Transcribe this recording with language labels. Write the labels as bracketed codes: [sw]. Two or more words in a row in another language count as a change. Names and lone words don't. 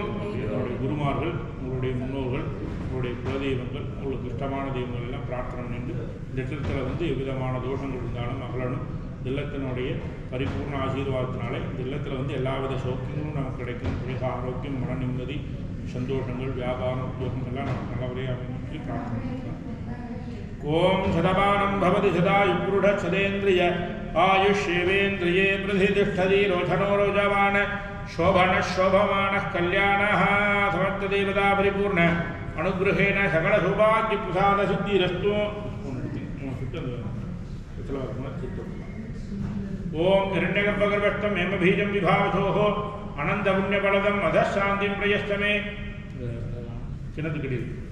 [ta] உங்களுடைய குருமார்கள், உங்களுடைய முன்னோர்கள், உங்களுடைய குலதெய்வங்கள், உங்களுக்கு இஷ்டமான தெய்வங்கள் எல்லாம் பிரார்த்தனை பண்ணிட்டு இந்த இடத்துல எவ்விதமான தோஷங்கள் இருந்தாலும் அகலனும் இல்லத்தினுடைய பரிபூர்ண ஆசீர்வாதத்தினாலே இந்த இல்லத்தில் எல்லாவித சௌக்கியங்களும் நமக்கு கிடைக்கும். மிக ஆரோக்கியம், மன நிம்மதி, சந்தோஷங்கள், வியாபாரம், உத்தியோகம் எல்லாம் நமக்கு நல்லவரையாக அமைச்சு பிரார்த்தனை பண்ணுறோம். [sa] ओम् शतमानं भवति शतायुक्रुट शतेन्द्रिय आयुष्येवेन्द्रिये प्रतितिष्ठति रोतनो रोजमान शोभन शोभमान कल्याण समर्थ देवता परिपूर्ण अनुग्रहेण सकल सौभाग्य प्रसाद सिद्धिरस्तु। ओम हिरण्यगर्भगर्भस्थं हेमबीजं विभावसोः अनंत पुण्यफलदं अधशान्तिं प्रयस्तमे चिन्नतुकड़ी